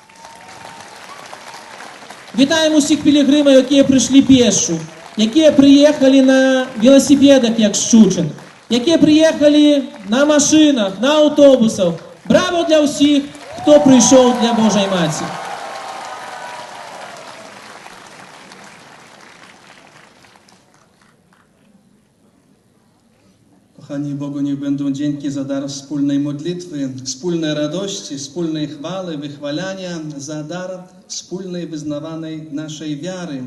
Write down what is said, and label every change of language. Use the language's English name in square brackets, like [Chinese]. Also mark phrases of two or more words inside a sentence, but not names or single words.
[Belarusian] Вітаем усіх пілігрымаў, якія прыйшлі пешшу, якія прыехалі на велосипедах, як Шчучин, якія прыехалі на машинах, на аўтобусах. Браво для ўсіх, хто прыйшоў для Божай Маці. [Polish] Kochani Bogu, niech będą dzięki za dar wspólnej modlitwy, wspólnej radości, wspólnej chwały, wychwalania, za dar wspólnej wyznawanej naszej wiary.